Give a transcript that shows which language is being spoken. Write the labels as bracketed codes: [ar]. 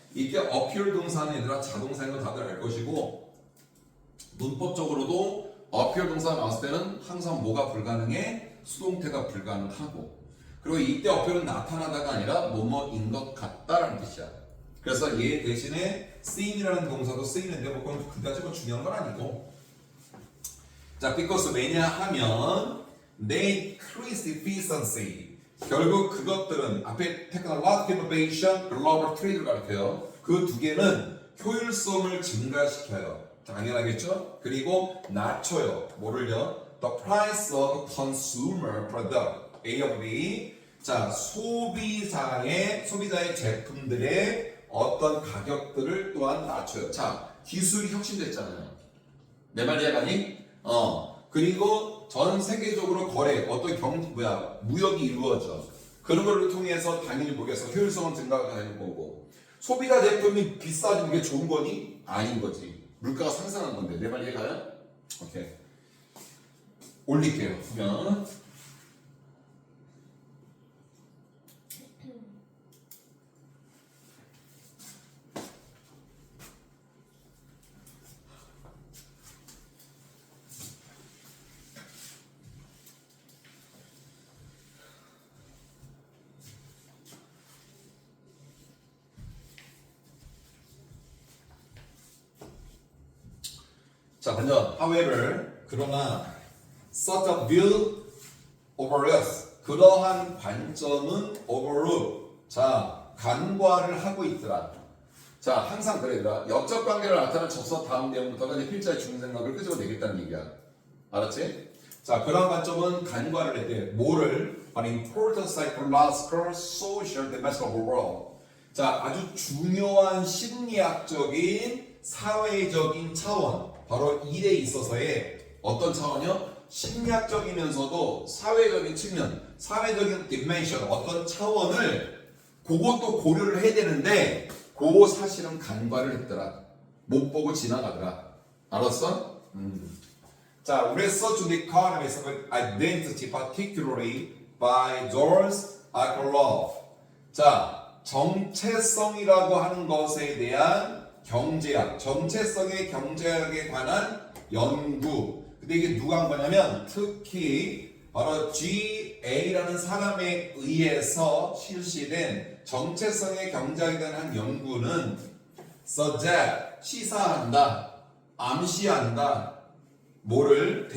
[ko] 이게 appear 동사는 얘들아 자동사인 건 다들 알 것이고, 문법적으로도 appear 동사 나왔을 때는 항상 뭐가 불가능해? 수동태가 불가능하고, 그리고 이때 appear은 나타나다가 아니라 뭐뭐인 것 같다라는 뜻이야. 그래서 얘 대신에 seem이라는 동사도 쓰이는데 뭐 그건 그다지 뭐 중요한 건 아니고. [en] 자, because [ko] 왜냐하면 [en] they increase efficiency. [ko] 결국 그것들은 앞에 technological innovation, global trade를 가리켜요. 그 두 개는 효율성을 증가시켜요. 당연하겠죠? 그리고 낮춰요. 뭐를요? [en] The price of consumer product. A of B. [ko] 자, 소비자의 제품들의 어떤 가격들을 또한 낮춰요. 자, 기술이 혁신됐잖아요. 내 말 이해가니? 그리고 전 세계적으로 거래, 어떤 무역이 이루어져. 그런 걸 통해서 당연히 뭐겠어? 효율성은 증가가 되는 거고. 소비자 제품이 비싸지면 그게 좋은 거니? 아닌 거지. 물가가 상승한 건데. 내 말 이해가요? 오케이. 올릴게요. 그러면 자, 먼저 however, 그러나 [en] such a view over us, [ko] 그러한 관점은 overlook. 자, 간과를 하고 있더라. 자, 항상 그래 얘들아. 역적 관계를 나타내는 접서 다음 내용부터가 이제 필자의 중요 생각을 끄집어내겠다는 얘기야. 알았지? 자, 그러한 관점은 간과를 했대. 뭐를? [en] An important psychological, social, domestic world. [ko] 자, 아주 중요한 심리학적인 사회적인 차원, 바로 일에 있어서의 어떤 차원이요? 심리학적이면서도 사회적인 측면, 사회적인 디멘션, 어떤 차원을 그것도 고려를 해야 되는데 그 사실은 간과를 했더라. 못 보고 지나가더라. 알았어? [en] 자, research on the economics of identity, particularly by George Akerlof. [ko] 자, 정체성이라고 하는 것에 대한 경제학, 정체성의 경제학에 관한 연구. 근데 이게 누가 한 거냐면 특히 바로 G.A.라는 사람에 의해서 실시된 정체성의 경제학에 대한 한 연구는 suggest, 시사한다, 암시한다, 뭐를?